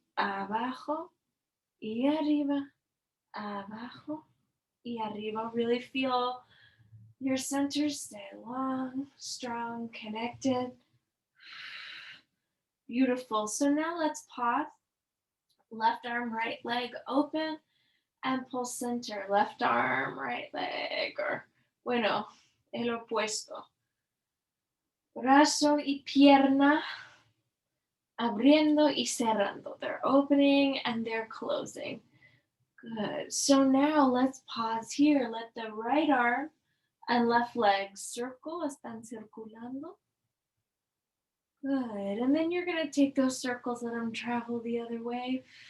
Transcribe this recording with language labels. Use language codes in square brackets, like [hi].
[es] Abajo y arriba, abajo y arriba. [en] Really feel your center stay long, strong, connected. Beautiful. So now let's pause. Left arm, right leg open and pull center. Left arm, right leg, or [es] bueno, el opuesto. Brazo y pierna abriendo y cerrando. [en] They're opening and they're closing. Good. So now let's pause here. Let the right arm and left leg circle. [es] Están circulando. [en] Good. And then you're going to take those circles, let them travel the other way.